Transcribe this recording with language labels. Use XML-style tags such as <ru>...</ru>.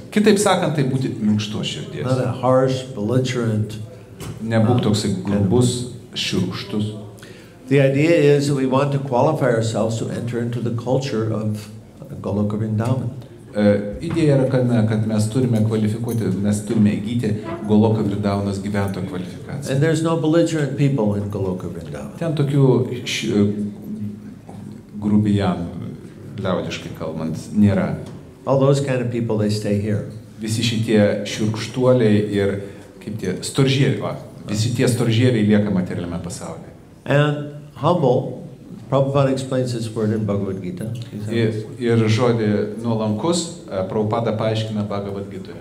<lt>Kitaip sakant, tai būti minkštos širdies.</lt> <en>Not a harsh, belligerent.</en> <lt>Nebūk toksai grubus, šiurkštus.</lt> <en>The idea is that we want to qualify ourselves to enter into the culture of Goloka Vrindavan.</en> <lt>Idėja yra, kad mes turime kvalifikuoti, mes turime įgyti Goloka Vrindavanos gyventojų kvalifikaciją.</lt> <en>And there's no belligerent people in Goloka Vrindavan.</en> <lt>Ten tokių grubijan, liaudiškai kalbant, nėra.</lt> <en>All those kind of people, they stay here.</en> <lt>Visi šitie šiurkštuoliai ir kaip tie storžieviai, visi tie storžieviai lieka materialiame pasaulyje.</lt> <en>And humble, Prabhupada explains this word in Bhagavad Gita.</en> <lt>Ir žodį nuolankus Prabhupada paaiškina Bhagavad Gitoje.</lt>